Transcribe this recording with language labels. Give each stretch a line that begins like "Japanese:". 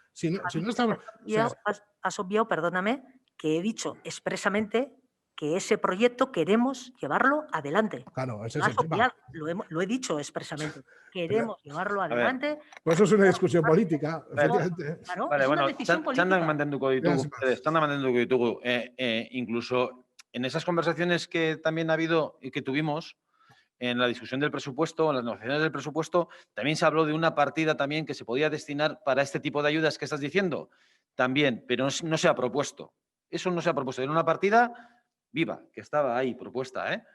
Spanish: Si no estamos, has obviado, perdóname, que he dicho expresamente que ese proyecto queremos llevarlo adelante. Claro, ese es el tema. Lo he dicho expresamente. Queremos llevarlo adelante. Pues eso es una discusión política. Claro, vale, es una bueno, decisión política.
Basque: txandak mantenduko ditugu.
Spanish: Incluso en esas conversaciones que también ha habido y que tuvimos en la discusión del presupuesto, en las negociaciones del presupuesto, también se habló de una partida también que se podía destinar para este tipo de ayudas que estás diciendo. También, pero no se ha propuesto. Eso no se ha propuesto. Era una partida viva, que estaba ahí propuesta, ¿eh?